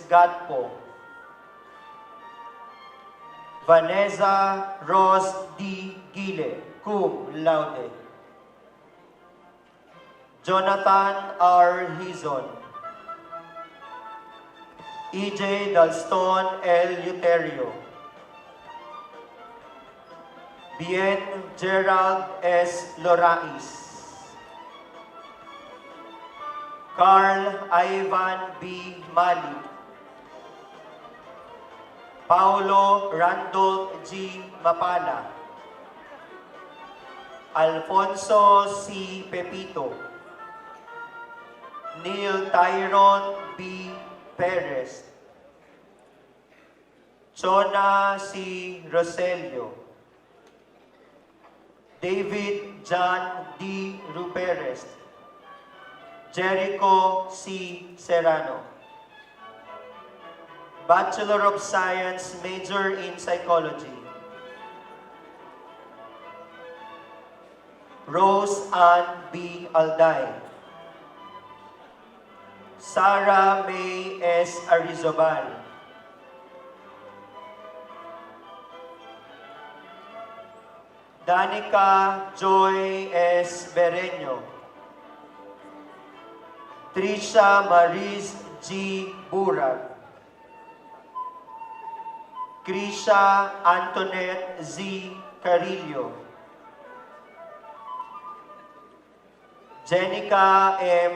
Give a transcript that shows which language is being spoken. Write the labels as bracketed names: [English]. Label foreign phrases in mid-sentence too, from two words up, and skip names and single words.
[English] Gatpo, Vanessa Rose D. Gile, [Latin] cum laude. [English] Jonathan R. Hizon, E.J. Dalston L. Uterio, Bien Gerald S. Lorais, Carl Ivan B. Mali, Paulo Randolph G. Mapala, Alfonso C. Pepito, Neil Tyron B. Perez, Chona C. Roselio, David John D. Ruperez, Jericho C. Serrano. Bachelor of Science, major in Psychology, Rose Ann B. Alday, Sarah May S. Arizobal, Danica Joy S. Bereño, Trisha Maris G. Burag, Krisha Antoinette Z. Carillo, Jenica M.